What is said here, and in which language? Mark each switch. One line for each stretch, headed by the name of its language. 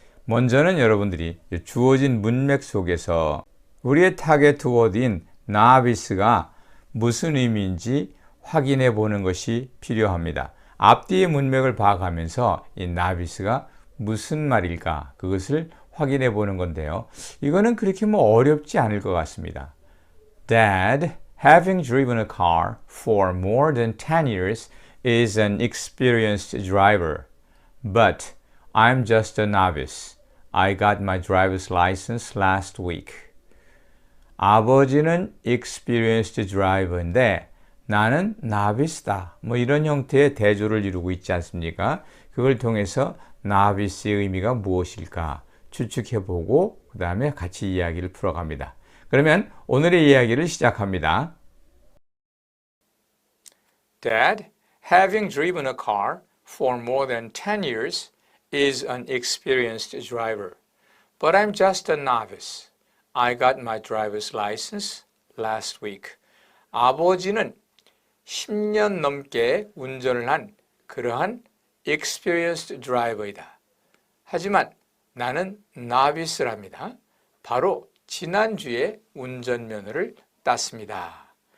Korean: 먼저는 여러분들이 주어진 문맥 속에서 우리의 타겟 워드인 novice가 무슨 의미인지 확인해 보는 것이 필요합니다. 앞뒤의 문맥을 봐가면서 이 novice가 무슨 말일까 그것을 확인해 보는 건데요. 이거는 그렇게 어렵지 않을 것 같습니다.
English: Dad, having driven a car for more than 10 years, is an experienced driver. But I'm just a novice. I got my driver's license last week.
Korean: 아버지는
English: experienced driver
Korean: 인데 나는 novice다. 이런 형태의 대조를 이루고 있지 않습니까? 그걸 통해서 novice의 의미가 무엇일까 추측해보고 그 다음에 같이 이야기를 풀어갑니다. 그러면 오늘의 이야기를 시작합니다.
English: Dad, having driven a car for more than 10 years, is an experienced driver. But I'm just a novice. I got my driver's license last week.
Korean: 아버지는 10년 넘게 운전을 한 그러한
English: experienced driver
Korean: 이다. 하지만 나는 novice랍니다. 바로 지난주에 운전면허를 땄습니다.